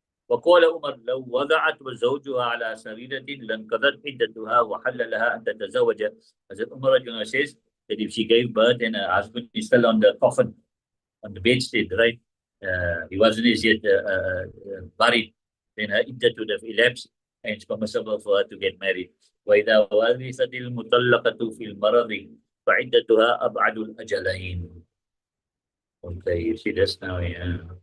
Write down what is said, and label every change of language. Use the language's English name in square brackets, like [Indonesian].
[Arabic] وقال عمر لو وضعت وزوجها على سريرة لانقضت عدتها وحل لها أن تتزوج. [English] As Umar says that if she gave birth and her husband is still on the coffin, on the bedstead, right? He wasn't as yet married, then her iddah would have elapsed, and it's permissible for her to get married. [Arabic] وإذا ورثت المطلقة في المرض فعدتها أبعد الأجلين. [English] Okay, you see this now, yeah.